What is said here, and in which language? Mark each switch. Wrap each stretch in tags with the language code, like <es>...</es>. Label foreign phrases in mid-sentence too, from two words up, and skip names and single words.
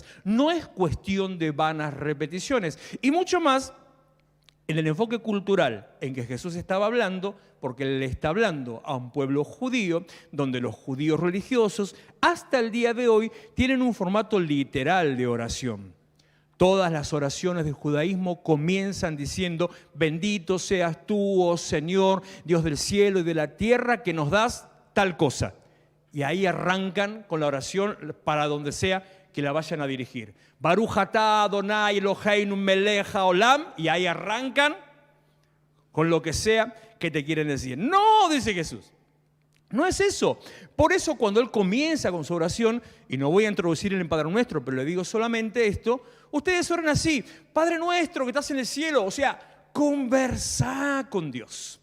<es>No es cuestión de vanas repeticiones. Y mucho más en el enfoque cultural en que Jesús estaba hablando, porque Él le está hablando a un pueblo judío, donde los judíos religiosos hasta el día de hoy tienen un formato literal de oración. Todas las oraciones del judaísmo comienzan diciendo, bendito seas tú, oh Señor, Dios del cielo y de la tierra, que nos das tal cosa. Y ahí arrancan con la oración para donde sea que la vayan a dirigir.</es> <he>ברוך אתה אדוני אלוהינו מלך העולם,</he> <es>y ahí arrancan con lo que sea que te quieren decir. No, dice Jesús, no es eso. Por eso cuando Él comienza con su oración, y no voy a introducir en el Padre Nuestro, pero le digo solamente esto, ustedes oran así, Padre Nuestro que estás en el cielo, o sea, conversá con Dios.</es>